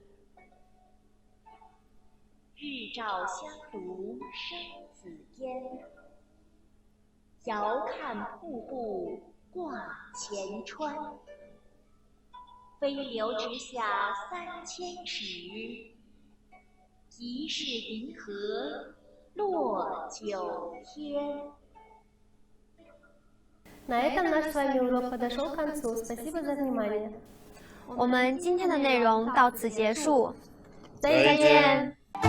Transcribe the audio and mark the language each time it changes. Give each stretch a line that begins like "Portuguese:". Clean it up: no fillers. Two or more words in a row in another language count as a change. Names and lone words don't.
Chinese: 日照香炉生紫烟，遥看瀑布挂前川。飞流直下3000尺，疑是银河落九天。
Russian: На этом наш с вами урок подошел к концу. Спасибо за внимание.
Chinese: 我们今天的内容到此结束，再见。